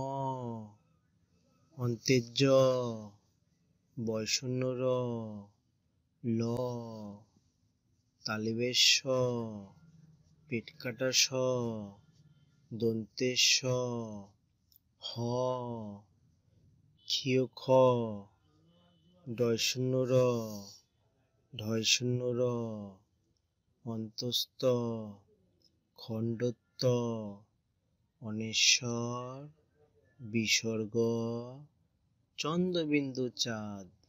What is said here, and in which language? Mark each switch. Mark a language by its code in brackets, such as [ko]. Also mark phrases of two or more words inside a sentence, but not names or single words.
[bn] অন্তের জ বয়শূন্য র ল তালবের স পেট কাটা স দন্তের স হ ক্ষীয় খ ডয়শূন্য র ঢয়শূন্য র অন্তস্থ খণ্ডত্ব অনেশ্বর বিসর্গ চন্দ্রবিন্দু চাঁদ।